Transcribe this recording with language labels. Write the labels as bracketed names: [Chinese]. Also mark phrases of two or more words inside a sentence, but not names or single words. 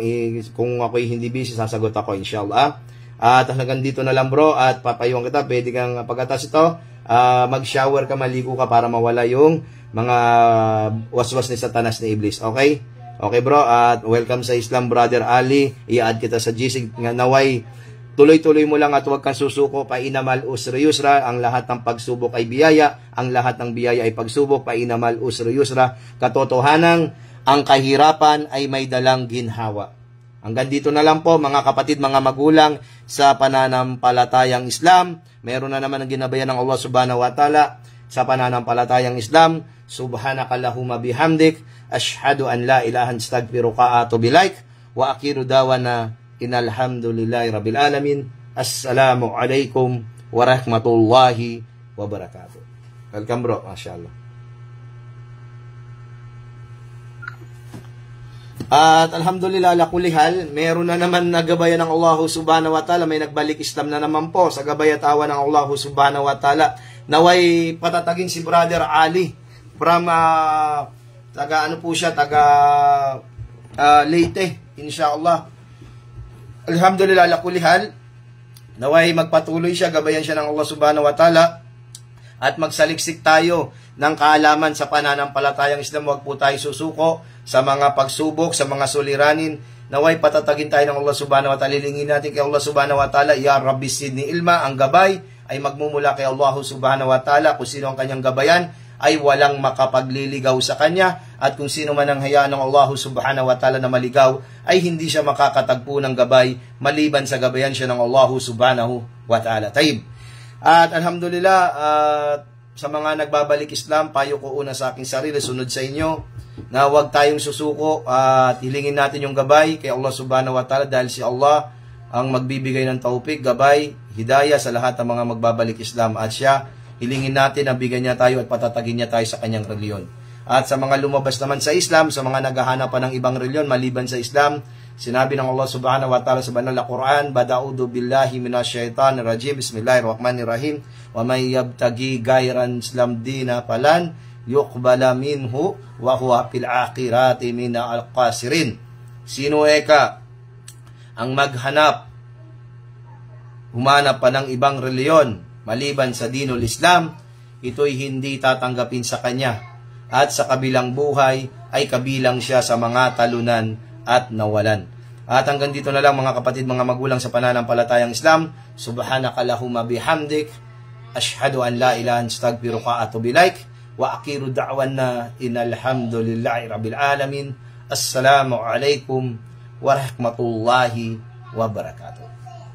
[Filipino] Kung ako'y hindi busy, sasagot ako inshallah. At hanggang dito na lang bro, at papayuan kita, pwede kang pagkatas ito, mag-shower ka, maligo ka para mawala yung mga waswas ni Satanas ni Iblis. Okay? Okay bro, at welcome sa Islam brother Ali. I-add kita sa GC. Naway, tuloy-tuloy mo lang at huwag kang susuko. [Arabic] فإن مع العسر يسرا. [Filipino] Ang lahat ng pagsubok ay biyaya. Ang lahat ng biyaya ay pagsubok. [Arabic] فإن مع العسر يسرا. [Filipino] Katotohanan, ang kahirapan ay may dalang ginhawa. Hanggang dito na lang po mga kapatid, mga magulang sa pananampalatayang Islam. Meron na naman ang ginabayan ng Allah [Arabic] سبحانه وتعالى [Filipino] sa pananampalatayang Islam. [Arabic] سبحانك اللهم بحمدك أشهد أن لا إله إلا أنت أستغفرك وأتوب إليك وآخر دعوانا إن الحمد لله رب العالمين. السلام عليكم ورحمة الله وبركاته. [English] Welcome bro, [Filipino] mashallah. At [Arabic] الحمد لله على كل حال, [Filipino] meron na naman nagabayan ng Allah [Arabic] سبحانه وتعالى, [Filipino] may nagbalik Islam na naman po sa gabayatawa ng Allah [Arabic] سبحانه وتعالى. [Filipino] Naway patatagin si Brother Ali from taga ano po siya, taga Leyte, inshallah. [Arabic] الحمد لله على كل حال, [Filipino] naway magpatuloy siya, gabayan siya ng Allah [Arabic] سبحانه وتعالى, [Filipino] at magsaliksik tayo ng kaalaman sa pananampalatayang Islam. Huwag po tayo susuko sa mga pagsubok, sa mga suliranin. Naway patatagin tayo ng Allah [Arabic] سبحانه وتعالى. [Filipino] Lilingin natin kay Allah [Arabic] سبحانه وتعالى, يا رب زدني علما, [Filipino] ang gabay ay magmumula kay Allah [Arabic] سبحانه وتعالى. [Filipino] Kung sino ang kanyang gabayan ay walang makapagliligaw sa kanya, at kung sino man ang hayaan ng Allah [Arabic] سبحانه وتعالى [Filipino] na maligaw ay hindi siya makakatagpo ng gabay maliban sa gabayan siya ng Allah [Arabic] سبحانه وتعالى. [Filipino] Taib. At alhamdulillah, sa mga nagbabalik Islam, payo ko una sa aking sarili, sunod sa inyo, na huwag tayong susuko at hilingin natin yung gabay kay Allah [Arabic] سبحانه وتعالى, [Filipino] dahil si Allah ang magbibigay ng taupik, gabay, hidayah sa lahat ng mga magbabalik Islam, at siya, hilingin natin na bigyan niya tayo at patatagin niya tayo sa kanyang reliyon. At sa mga lumabas naman sa Islam, sa mga naghahanap pa ng ibang reliyon maliban sa Islam, sinabi ng Allah [Arabic] سبحانه وتعالى [Filipino] sa banal na Quran, [Arabic] فأعوذ بالله من الشيطان الرجيم بسم الله الرحمن الرحيم ومن يبتغ غير الإسلام دينا فلن يقبل منه وهو في الآخرة من الخاسرين. [Filipino] Sino eka ang humanap pa ng ibang reliyon maliban sa [Arabic] دين الإسلام, [Filipino] ito'y hindi tatanggapin sa kanya, at sa kabilang buhay ay kabilang siya sa mga talunan at nawalan. At hanggang dito na lang mga kapatid, mga magulang sa pananampalatayang Islam. [Arabic] سبحانك اللهم بحمدك أشهد أن لا إله إلا أنت أستغفرك وأتوب إليك وآخر دعوانا إن الحمد لله رب العالمين. السلام عليكم ورحمة الله وبركاته.